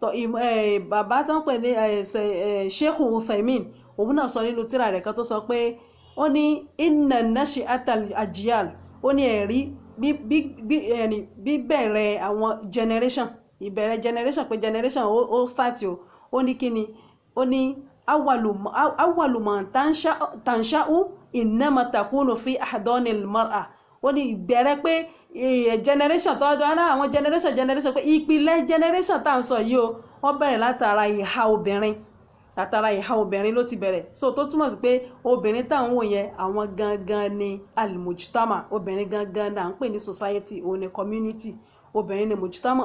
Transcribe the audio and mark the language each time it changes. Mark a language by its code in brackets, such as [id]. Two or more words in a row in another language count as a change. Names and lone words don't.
[yo] tó bàbá tó ń pè ní Sheikh Uthaymin òun náà sọ nínú tírà rẹ̀ kan tó sọ pé ó ní [ar] إن ناشئة الأجيال [yo] ó ní ẹ̀rí bíbẹ̀rẹ̀ àwọn generation ìbẹ̀rẹ̀ generation pé generation ó start ó ní kíni ó ní [ar] أول ما تنشأ إنما تكون في أحضان المرأة [yo] ó ní ìbẹ̀rẹ̀ pé generation tọ́jọ́ àwọn generation pé ìpìlẹ̀ generation tá à ń sọ yìí o wọ́n bẹ̀rẹ̀ látara ìhà obìnrin ló ti bẹ̀rẹ̀ so tó túmọ̀ sí pé obìnrin tá à ń wò yẹn àwọn gangan ni al-mujtama obìnrin gangan náà ń pè ní society òun ni community obìnrin ni mujtama